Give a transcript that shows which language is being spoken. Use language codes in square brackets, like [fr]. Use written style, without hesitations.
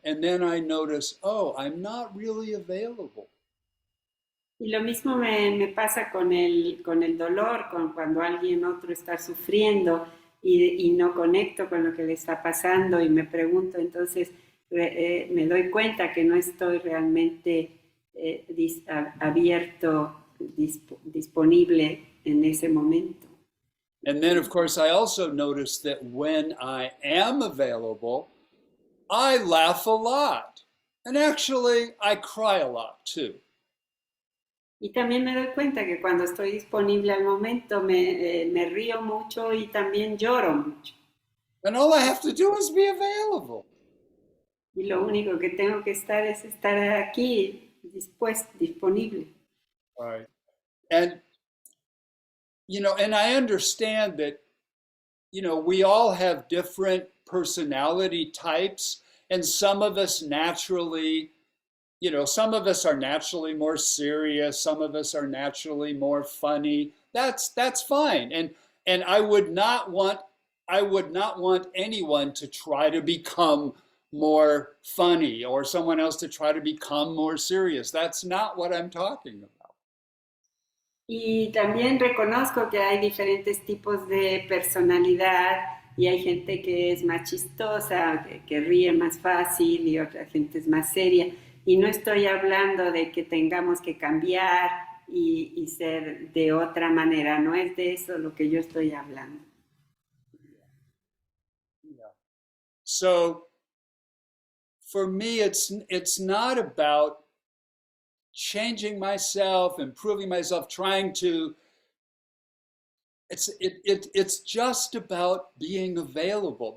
[en] And then I notice, oh, I'm not really available. [es] Y lo mismo me pasa con el dolor, con cuando alguien otro está sufriendo y no conecto con lo que le está pasando y me pregunto, entonces me doy cuenta que no estoy realmente abierto, disponible en ese momento. [en] And then, of course, I also notice that when I am available, I laugh a lot. And actually, I cry a lot too. [es] Y también me doy cuenta que cuando estoy disponible al momento me río mucho y también lloro mucho. [en] And all I have to do is be available. [es] Y lo único que tengo que estar es estar aquí, dispuesto, disponible. [en] Right. And, and I understand that, we all have different personality types, and some of us naturally, some of us are naturally more serious, some of us are naturally more funny. That's fine. And I would not want anyone to try to become more funny or someone else to try to become more serious. That's not what I'm talking about. [es] Y también reconozco que hay diferentes tipos de personalidad y hay gente que es más chistosa, que ríe más fácil y otra gente es más seria. Y no estoy hablando de que tengamos que cambiar y ser de otra manera, no es de eso lo que yo estoy hablando. [en] Yeah. So for me, it's not about changing myself, improving myself, trying to. It's just about being available.